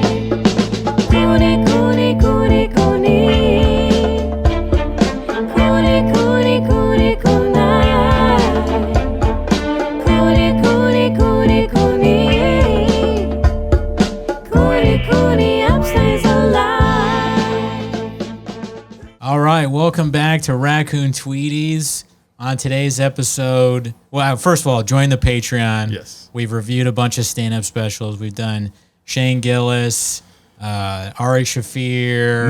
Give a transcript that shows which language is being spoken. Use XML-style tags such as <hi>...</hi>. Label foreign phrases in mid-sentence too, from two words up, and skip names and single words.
<en>Cooney, Cooney, Cooney, Cooney. Cooney, Cooney, Cooney, Cooney. Cooney, Cooney, Cooney, Cooney. Cooney, Cooney, upstays alive. All right, welcome back to Raccoon Tweeties. On today's episode, well, first of all, join the Patreon. Yes. We've reviewed a bunch of stand-up specials. We've done Shane Gillis, Ari Shaffir.</en>